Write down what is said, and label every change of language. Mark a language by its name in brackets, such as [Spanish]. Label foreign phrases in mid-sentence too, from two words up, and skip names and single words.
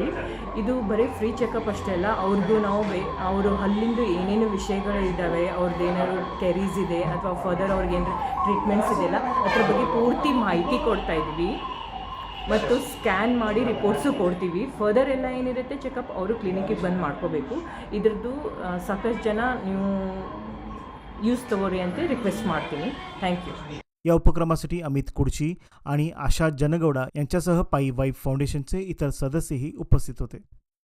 [Kannada] ಇದು ಬರೀ [English] free checkup [Kannada] ಅಷ್ಟೇ ಅಲ್ಲ, ಅವ್ರಿಗೂ ನಾವು ಅವರು ಅಲ್ಲಿಂದು ಏನೇನು ವಿಷಯಗಳು ಇದ್ದಾವೆ, ಅವ್ರದ್ದು ಏನಾದ್ರು ಕೆರೀಸ್ ಇದೆ ಅಥವಾ ಫರ್ದರ್ ಅವ್ರಿಗೆ ಏನಾದ್ರು ಟ್ರೀಟ್ಮೆಂಟ್ಸ್ ಇದೆಯಲ್ಲ ಅದ್ರ ಬಗ್ಗೆ ಪೂರ್ತಿ ಮಾಹಿತಿ ಕೊಡ್ತಾ ಇದ್ದೀವಿ ಮತ್ತು ಸ್ಕ್ಯಾನ್ ಮಾಡಿ ರಿಪೋರ್ಟ್ಸು ಕೊಡ್ತೀವಿ. ಫರ್ದರ್ ಎಲ್ಲ ಏನಿರುತ್ತೆ ಚೆಕಪ್ ಅವರು ಕ್ಲಿನಿಕ್ಕಿಗೆ ಬಂದು ಮಾಡ್ಕೋಬೇಕು. ಇದ್ರದ್ದು ಸಾಕಷ್ಟು ಜನ ನೀವು ಯೂಸ್ ತಗೋರಿ ಅಂತ ರಿಕ್ವೆಸ್ಟ್ ಮಾಡ್ತೀನಿ. [English] thank you. [Marathi] या उपक्रमासाठी अमित कुडची आणि आशा जनगौडा यांच्यासह पाई वाईफ फाउंडेशनचे इतर सदस्यही उपस्थित होते.